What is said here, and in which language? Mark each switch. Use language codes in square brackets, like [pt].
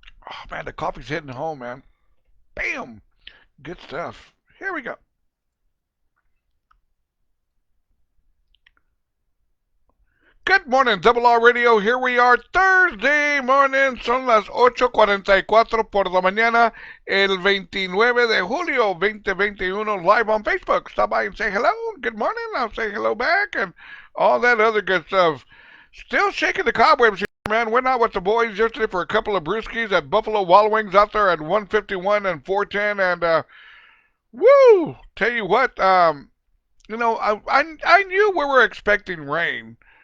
[en] Oh, man, the coffee's hitting home, man. Bam! Good stuff. Here we go. Good morning, Double R Radio. Here we are, Thursday morning. [es] Son las 8:44 por la mañana, el 29 de julio 2021, [en] live on Facebook. Stop by and say hello. Good morning. I'll say hello back and all that other good stuff. Still shaking the cobwebs here, man. Went out with the boys yesterday for a couple of brewskis at Buffalo Wild Wings out there at 151 and 410. And, woo! Tell you what, I knew we were expecting rain.